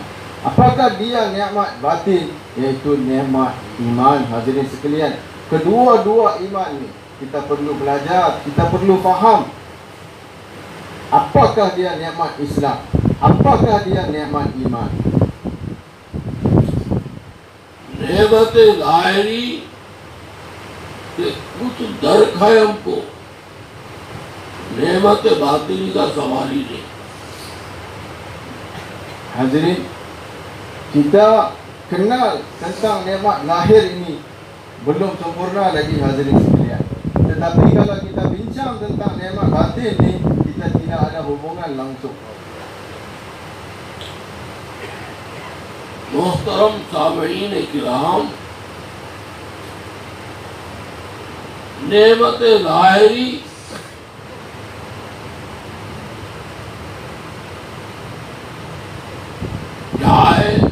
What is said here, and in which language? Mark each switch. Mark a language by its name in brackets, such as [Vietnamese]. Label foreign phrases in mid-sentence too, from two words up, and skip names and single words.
[Malay] Apakah dia nikmat batin? Iaitu nikmat iman. Hadirin sekalian, kedua-dua iman ni kita perlu belajar, kita perlu faham. Apakah dia nikmat Islam? Apakah dia nikmat iman? [Urdu] نعمت ظاہری سے کچھ درک ہے ہم کو، نعمت باطنی کا سوال ہی نہیں. [Malay] Hadirin, kita kenal tentang nikmat lahir ini belum sempurna lagi, hadirin sekalian. Tetapi kalau kita bincang tentang nikmat batin ni, kita tidak ada hubungan langsung. [Urdu] محترم سامعین کرام، نعمت ظاہری کیا ہے؟